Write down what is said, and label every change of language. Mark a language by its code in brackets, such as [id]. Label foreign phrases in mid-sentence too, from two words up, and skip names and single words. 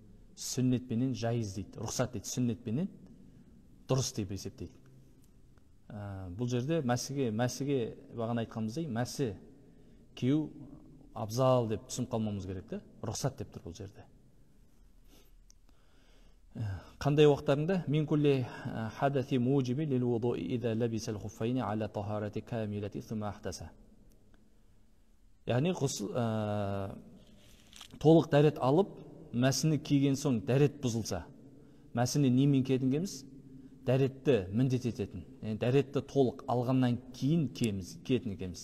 [kk] Сүннетпенен жайыз дейді, рұқсат дейді, сүннетпенен дұрыс деп есептейді. Бұл жерде мәсіге бағана айтқанымыздай, мәсі кию абзал деп түсініп қалмамыз керек те, рұқсат деп тұр бұл жерде. Қандай уақыттарында? [ar] من كل حدث موجب للوضوء إذا لبس الخفين على طهارة كاملة ثم أحدث. [kk] Яғни толық дәрет алып, мәсіні киген соң дәрет бұзылса, мәсіні немен кетінгеміз? Дәретті міндет ететін. Дәретті толық алғаннан кейін кетін екеміз.